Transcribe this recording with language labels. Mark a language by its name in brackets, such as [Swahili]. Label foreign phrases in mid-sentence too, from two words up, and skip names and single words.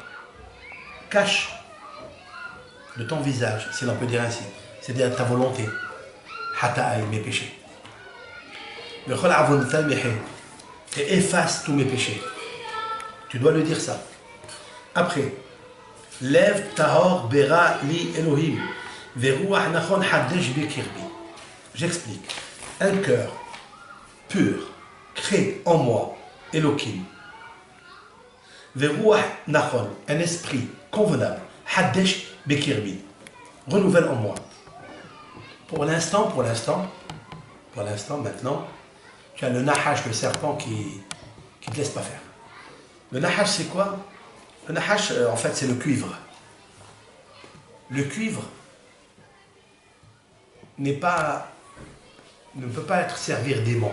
[French] Cache de ton visage, si l'on peut dire ainsi. C'est-à-dire ta volonté. Hata'ai, mes péchés. Et efface tous mes péchés. Tu dois le dire ça. Après, [Hebrew] לב טהור ברא לי אלוהים. ורוח נכון חדש בקרבי. [French] J'explique. Un cœur pur, crée en moi, Elohim. [Hebrew] ורוח נכון, [French] un esprit convenable, [Hebrew] חדש בקרבי. [French] Renouvelle en moi. Pour l'instant, maintenant, tu as le nahash, le serpent qui ne te laisse pas faire. Le nahash, c'est quoi? Le nahash, en fait, c'est le cuivre. Le cuivre ne peut pas être servir d'aimant.